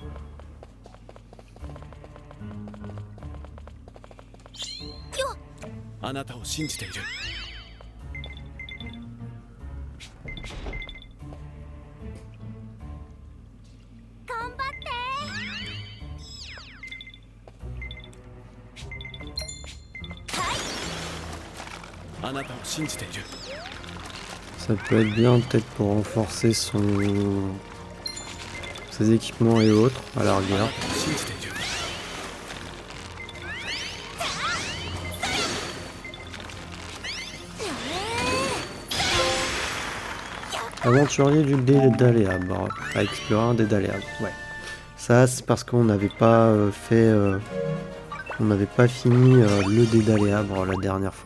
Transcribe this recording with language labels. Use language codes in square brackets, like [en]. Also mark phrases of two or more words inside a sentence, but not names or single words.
[ja] あなたを信じている あなたを信じている [fr] Ça peut être bien peut-être pour renforcer ses équipements et autres à la [ja] あな [fr] rigueur. [ja] たを信じている [fr] Aventurier du Dédaléable. À explorer un Dédaléable. Ouais. Ça c'est parce qu'on n'avait pas on n'avait pas fini le Dédaléable la dernière fois.